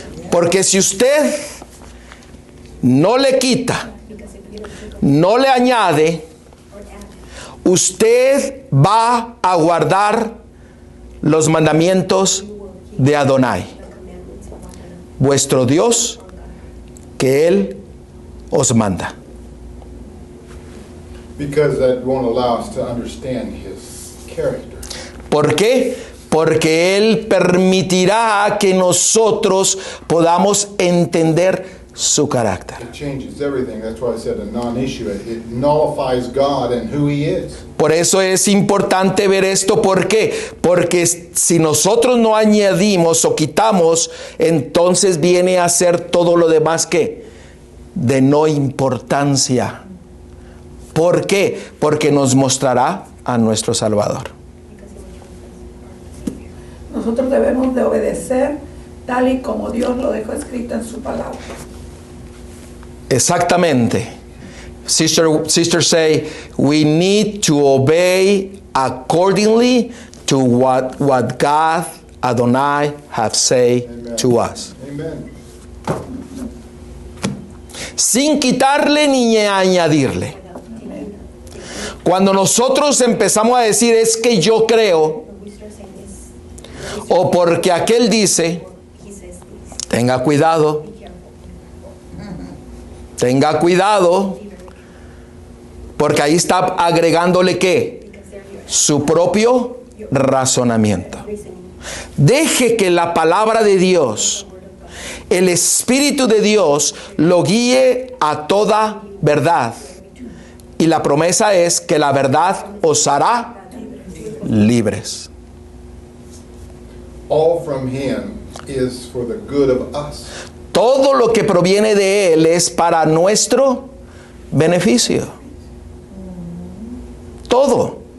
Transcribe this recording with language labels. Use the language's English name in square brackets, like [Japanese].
[Spanish] Porque si usted no le quita, no le añade, usted va a guardar los mandamientos de Adonai, vuestro Dios, que Él os manda. [English] Because that won't allow us to understand his character. [Spanish] ¿Por qué? Porque Él permitirá que nosotros podamos entender su carácter. [English] It changes everything. That's why I said a non-issue. It nullifies God and who he is. [Spanish] Por eso es importante ver esto. ¿Por qué? Porque si nosotros no añadimos o quitamos, entonces viene a ser todo lo demás que de no importancia. ¿Por qué? Porque nos mostrará a nuestro Salvador. Nosotros debemos de obedecer tal y como Dios lo dejó escrito en su palabra. Exactamente. [English] Sister say, we need to obey accordingly to what God Adonai have said Amen. to us. Amen. [Spanish] Sin quitarle ni añadirle. Cuando nosotros empezamos a decir es que yo creo, o porque aquel dice, tenga cuidado. Tenga cuidado, porque ahí está agregándole ¿qué? Su propio razonamiento. Deje que la palabra de Dios, el Espíritu de Dios, lo guíe a toda verdad. Y la promesa es que la verdad os hará libres. [English] All from him is for the good of us. [Spanish] Todo lo que proviene de Él es para nuestro beneficio. Todo.